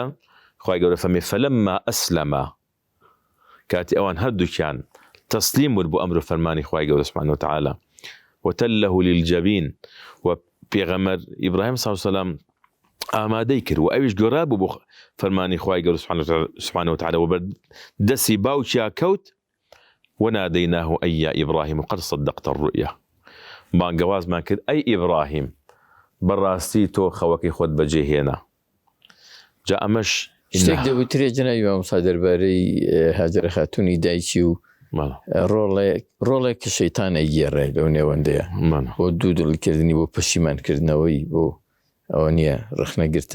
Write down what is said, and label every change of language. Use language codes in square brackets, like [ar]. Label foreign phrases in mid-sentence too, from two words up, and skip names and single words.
[ckb] خوای گەورە فەرمێ [ar] فەلەمما ئەسلەما [ckb] کاتی ئەوان هەردووکیان تەسلیم بوون بۆ ئەمر و فەرمانی خوای گەورە [ar] سبحانه وتعالى وتله للجبین [ckb] و پێغەمبەر ئیبراهیم [ar] صلی الله علیه وسلم [ckb] ئامادەی کرد و ئەویش گۆڕا بوو بۆ فەرمانی خوای گەورە [ar] سبحانه وتعالى [ckb] و بەردەستی باوکیا کەوت [ar] وناديناه أي يا إبراهيم قد صدقت الرؤيا [ckb] بانگوازمان کرد ئەی ئیبراهیم بەڕاستی تۆ خەوەکەی خۆت بەجێهێنا. جا ئەمەش شتێک دەبووترێ جەنابی مامۆستا دەربارەی هاجرە خاتوونی دایکی و ڕۆڵێک کە شەیتانە گێڕێ لەو نێوەندەیە بۆ دوو دڵکردنی بۆ پەشیمانکردنەوەی بۆ ئەوە نییە ڕخنەگرتن.